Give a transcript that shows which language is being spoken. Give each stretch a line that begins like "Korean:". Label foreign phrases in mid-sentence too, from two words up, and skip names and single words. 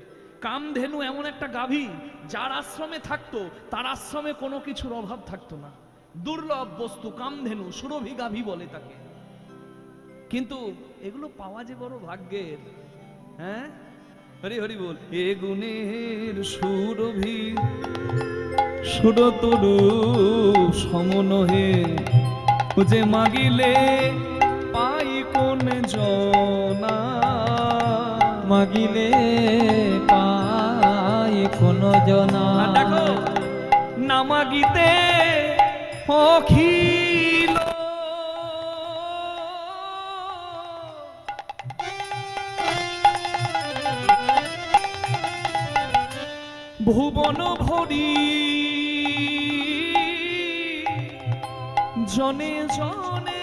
Bangla: কামধেনু এমন একটা গাভী, যার আশ্রমে থাকতো তার আশ্রমে কোনো কিছুর অভাব থাকতো না। দুর্লভ বস্তু কামধেনু, সুরভি গাভী বলে তাকে। কিন্তু এগুলো পাওয়া যে বড় ভাগ্যের। হ্যাঁ, হরি হরি বল। এ গুণের সুরভি সুরতরু সমনহে, যে মাগিলে পাই কোন জনা। মাগিলে পায় কোন জনা। আর দেখো, না মাগিতে অখিল ভুবন ভরি, জনে জনে